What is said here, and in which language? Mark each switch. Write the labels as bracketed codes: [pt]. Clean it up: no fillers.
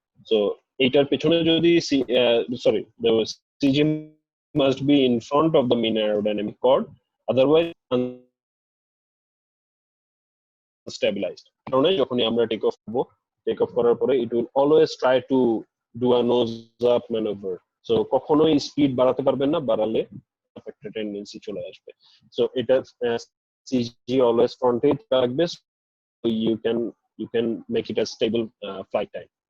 [bn] So এটার পেছনে যদি [en] the CG must be in front of the mean aerodynamic chord, otherwise unstabilized. [bn] কারণ যখনই আমরা টেক অফ করার পরে [en] it will always try to do a nose up maneuver. [bn] So কখনোই স্পিড বাড়াতে পারবেন না, বাড়ালে একটা টেন্ডেন্সি চলে আসবে। সো এটা [en] CG always front [bn] এ থাকবে, [en] so you can make it a stable flight time.